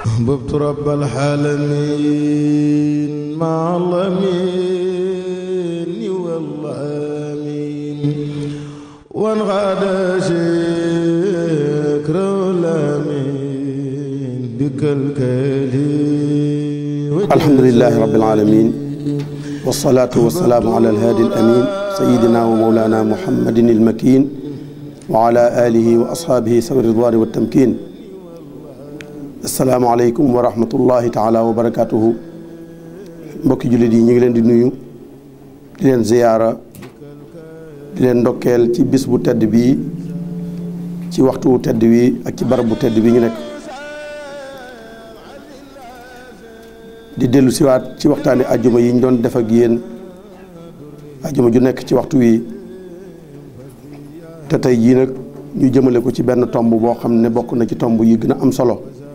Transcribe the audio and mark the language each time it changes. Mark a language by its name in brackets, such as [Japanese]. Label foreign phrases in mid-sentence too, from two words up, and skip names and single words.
[Arabic] أحببت رب العالمين مع الأمين والأمين وانغاد شكر الأمين بك الكريم. الحمد لله رب العالمين والصلاة والسلام على الهادي الأمين سيدنا ومولانا محمد المكين وعلى آله وأصحابه سوي الرضوان والتمكين. السلام عليكم ورحمة الله تعالى وبركاته. [Wolof] mbokki jullit yi ñu ngi leen di nuyu di leen ziyaara di leen ndokkeel ci bis bu tedd bi ci waxtu bu tedd bi ak ci barab bu tedd bi ñu nekk di dellu siwaat ci waxtaani ajjuma yi ñu doon def ak yéen ajjuma ju nekk ci waxtu wi te tey jii nag ñu jëmale ko ci benn tomb boo xam ne bokk na ci tomb yi gën a am solo